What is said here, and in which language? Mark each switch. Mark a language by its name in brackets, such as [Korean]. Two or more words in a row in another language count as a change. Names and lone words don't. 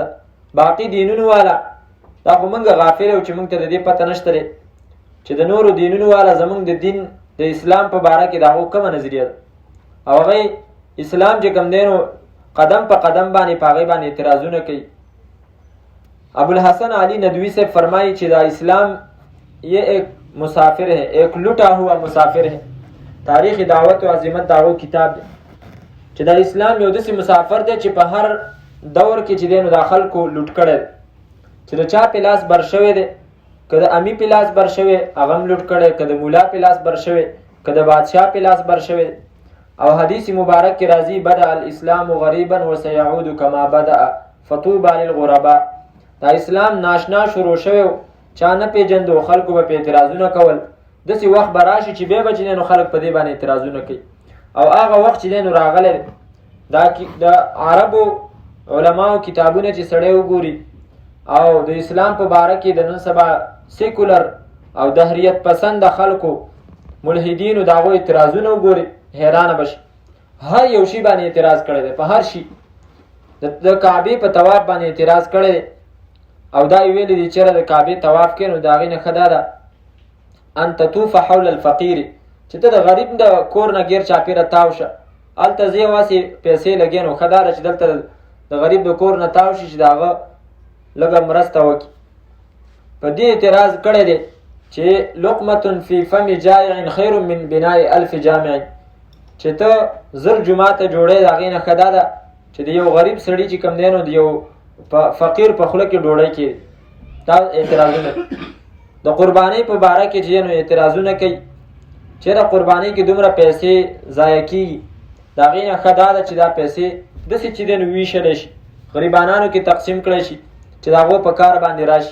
[Pashto] باقي دینونو والا دا خو موږ غافل یو چې موږ ته د دې پته نشته دی چې د نورو دینونو والا زموږ د دین د اسلام په باره کې د هغو کومه نظریه ده، او هغې اسلام چې کوم دی نو قدم په قدم باندې په هغې باندې اعتراضونه کوي. [Urdu] ابوالحسن علی ندوی سے فرمائی [Pashto] چې دا [Urdu] اسلام یہ ایک مسافر ہے، ایک لٹا ہوا مسافر ہے. [Pashto] تاریخ دعوت و عظمت داغو کتاب دی چې دا اسلام یو داسې مسافر دی چې په هر دور کې چې دی نو دا خلکو لوټ کړی، چې د چا په لاس بر شوی دی، که د امي په لاس بر شوی هغه هم لوټ کړی، که د مولا په لاس بر شوی، که د بادشاه په لاس بر شوی. او حدیث مبارک کې راځي [Arabic] بدأ الاسلام غریبا وسيعود کما بدأ فطوبى للغرباء. [Pashto] دا اسلام ناشنا شروع شوی، چا نه پیژندو، خلکو به په اعتراضونه کول، داسې وخت به راشي چې بیا به چې دی نو خلک په دې باندې اعتراضونه کوي. او هغه وخت چې دی نو راغلی دا د عربو علماو کتابونه چې سړی وګوري او د اسلام په باره کې د نن سبا سیکولر او دهریت پسند خلکو ملحدینو د هغو اعتراضونه وګوري حیرانه بشي. هر یو شي باندې اعتراض کړی دی، په هر شي. د کعبې په طواف باندې اعتراض کړی دی، او دا یې ویلي دي چېرې د کعبې طواف کوې نو د هغې نه ښه دا ده [Arabic] ان تطوف حول الفقیر، [Pashto] چې ته د غریب د کور نه ګیر چاپېره تاو شه، هلته ځې واسې پیسې لګې نو ښه دا ده چې دلته د غریب د کور نه تاو شي چې د هغه لږه مرسته وکړي. په دې اعتراض کړی دی چې [Arabic] لقمة فی فم جائع خیر من بناء 1000 جامع، [Pashto] چې ته 1000 جومات جوړې د هغې نه ښه دا ده چې د یو غریب سړي چې کوم دی نو د یو فقیر په خوله کې ډوډۍ کړي. دا اعتراضونه د قربانۍ په باره کې چې نو اعتراضونه کوي چې د قربانۍ کې دومره پیسې ضایع کېږي، د هغې نه ښه دا ده چې دا پیسې داسې چې دی نو ویشلی شي، غریبانانو کې تقسیم کړی شي چې د هغو په کار باندې راشي.